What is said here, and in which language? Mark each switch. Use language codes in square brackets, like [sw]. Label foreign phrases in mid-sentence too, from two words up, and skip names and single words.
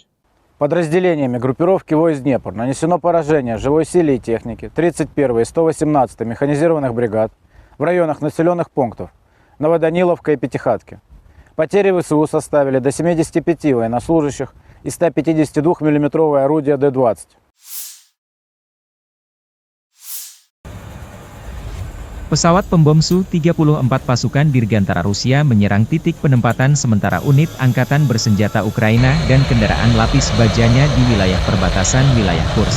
[ru] Подразделениями группировки войск «Днепр» нанесено поражение живой силе и технике 31-й и 118-й механизированных бригад в районах населенных пунктов Новоданиловка и Пятихатки. Потери ВСУ составили до 75 военнослужащих и 152 мм орудия Д-20. [id] Pesawat pembom Su-34 pasukan Dirgantara Rusia menyerang titik penempatan sementara unit angkatan bersenjata Ukraina dan kendaraan lapis bajanya di wilayah perbatasan wilayah Kursk.